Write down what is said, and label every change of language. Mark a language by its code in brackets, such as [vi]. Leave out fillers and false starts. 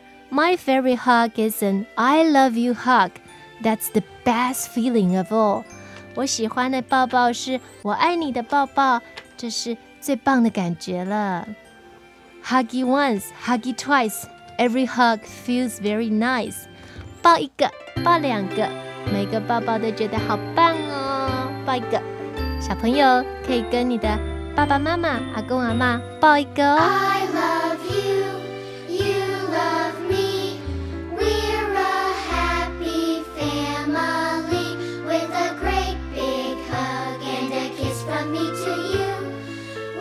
[en] My favorite hug is an I love you hug， That's the best feeling of all， [zh] 我喜欢的抱抱是我爱你的抱抱，这是最棒的感觉了。 [en] Huggy once, huggy twice, every hug feels very nice. [zh] 抱一个，抱两个，每个抱抱都觉得好棒哦。抱一个，小朋友可以跟你的爸爸妈妈、阿公阿嬷抱一个哦。 [en] I love you, you love me, we're a happy family, with a great big hug and a kiss from me to you.